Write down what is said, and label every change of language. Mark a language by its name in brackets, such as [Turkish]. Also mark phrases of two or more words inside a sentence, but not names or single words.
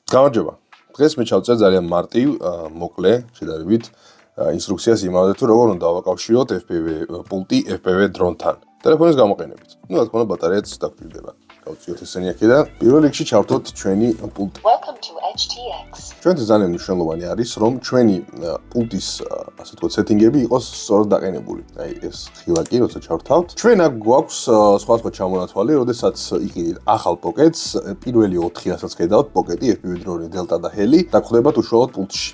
[Georgian] გამარჯობა. დღეს მე ჩავწერ ძალიან მარტივ, მოკლე, შედარებით ინსტრუქციას იმავე თუ როგორ უნდა ავაკავშიროთ FPV პულტი FPV დრონთან. ტელეფონის გამოყენებით. რა თქმა უნდა, ბატარეაც დაგჭირდება. გავწიოთ ესენი აქედან. პირველ რიგში ჩავთოთ ჩვენი პულტი. [English] Welcome to HTX. [Georgian] ჩვენთვის ძალიან მნიშვნელოვანი არის, რომ ჩვენი პულტის, ასე ვთქვათ, სეტინგები იყოს სწორად დაყენებული. აი ეს ხილაკი, როცა ჩავთავთ. ჩვენ აქ გვაქვს სხვადასხვა ჩამონათვალი, როდესაც იყიდით ახალ პოკეტს, პირველი 4 რასაც ხედავთ, პოკეტი, FPV დრონი, დელტა და ჰელი, დაგხვდებათ უშუალოდ პულტში.